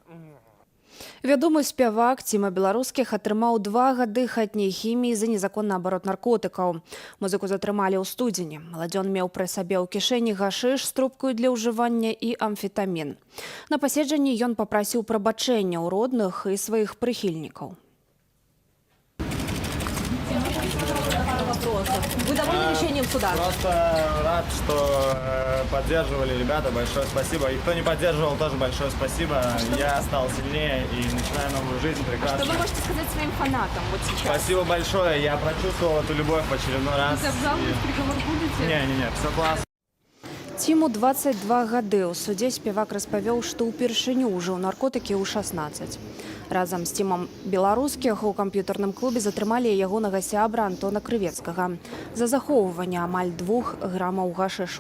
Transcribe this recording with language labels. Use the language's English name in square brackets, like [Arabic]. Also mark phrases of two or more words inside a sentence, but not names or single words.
[Belarusian] Вядомы спявак Ціма Беларускіх атрымаў 2 гады хатняй хіміі за незаконны абарот наркотыкаў. Музыку затрымалі ў студзені. Маладзён меў пры сабе ў кішэні гашыш з трубкаю для ўжывання і амфетамін. На паседжанні ён папрасіў прабачэння ў родных і сваіх прыхільнікаў. [Russian] вопросов. Вы довольны решением суда? Просто рад, что поддерживали ребята. Большое спасибо. И кто не поддерживал, тоже большое спасибо. Я стал сильнее и начинаю новую жизнь прекрасно. Что вы можете сказать своим фанатам вот сейчас? Спасибо большое. Я прочувствовал эту любовь в очередной раз. Обжаловать приговор будете? Не, все классно. [Belarusian] Ціму 22 гады. У судзе спевак распавёў, што ўпершыню ўжыў наркотыкі ў 16. Разам з цімам беларускіх у камп'ютарным клубе затрымалі ягонага сябра Антона Крывецкага за захоўванне амаль 2 грамаў гашышу.